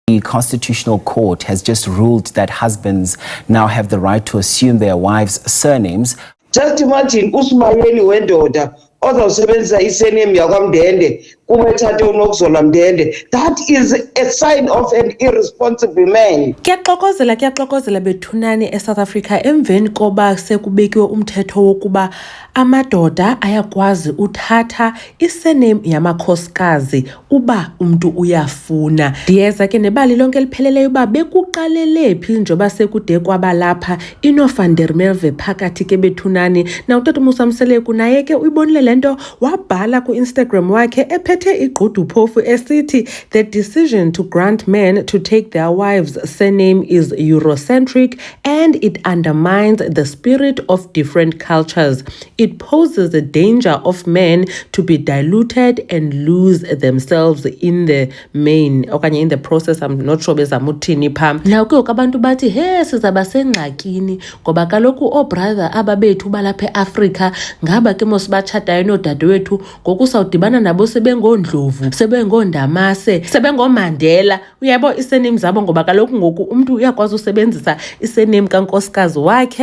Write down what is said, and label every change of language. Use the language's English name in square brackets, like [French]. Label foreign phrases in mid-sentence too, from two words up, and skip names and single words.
[English] The Constitutional Court has just ruled that husbands now have the right to assume their wives' surnames. [Xhosa] Just imagine uSmayeli wendoda ozawusebenzisa isurname yakwaMdende kube ethathe uNokuzola Mdende. [English] That is a sign of an irresponsible man. [Xhosa] Kuyaxokozela bethunani eSouth Africa emveni koba sekubekiwe umthetho wokuba amadoda ayakwazi uthatha isurname yamakhosikazi uba umntu uyafuna. Ndiyeza ke nebali lonke lipheleleyo uba bekuqalele phi njoba sekude kwabalapha iNovan der Merwe phakathi ke bethunani na utata Musamseleku naye ke uyibonile lento wabhala ku-Instagram wakhe ephethe igqudu phofu esithi [English] the decision to grant men to take their wives' surname is Eurocentric and it undermines the spirit of different cultures. It poses a danger of men to be diluted and lose themselves in the main okanye in the process. I'm not sure [Xhosa] bezamuthini pha. Now ke abantu bathi he sizaba sengxakini ngoba kaloku obrother ababethu balapha eAfrica ngaba ke mosibachatayo nodadewethu ngoku sawudibana nabo sebengondlovu sebengondamase sebengomandela uyabo isurname zabo ngoba kaloku ngoku umuntu uyakwazi usebenzisa isurname kankosikazi wakhe.